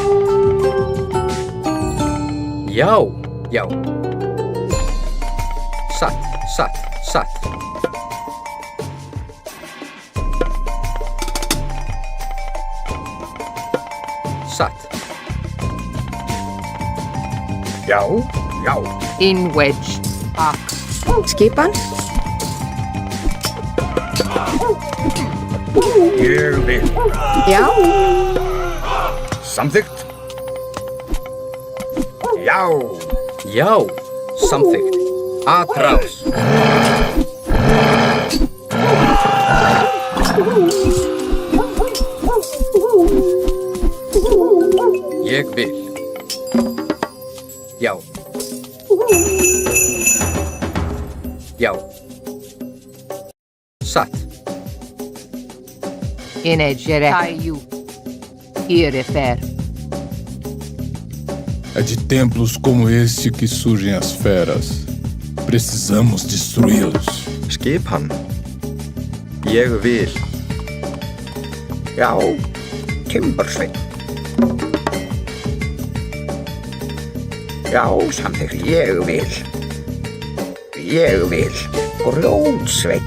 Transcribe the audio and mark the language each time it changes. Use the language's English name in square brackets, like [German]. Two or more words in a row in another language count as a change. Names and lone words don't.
[Icelandic] Já. Já. Satt. Satt. Satt. Satt. Já. Já. [English] In wedge. Ox. [Icelandic] Skipan? Ég vil. Já. Samþykkt. Já. Já. Samþykkt. Atrás. Ég vil. Já. Já. Satt. Inegere. Caiu. Irefer. [Portuguese] É de templos como este que surgem as feras. Precisamos destruí-los. [Icelandic] Skipan. Ég vil. Já. Timbursveinn. Já, samþykkt. Ég vil. Ég vil. Grjótsveinn.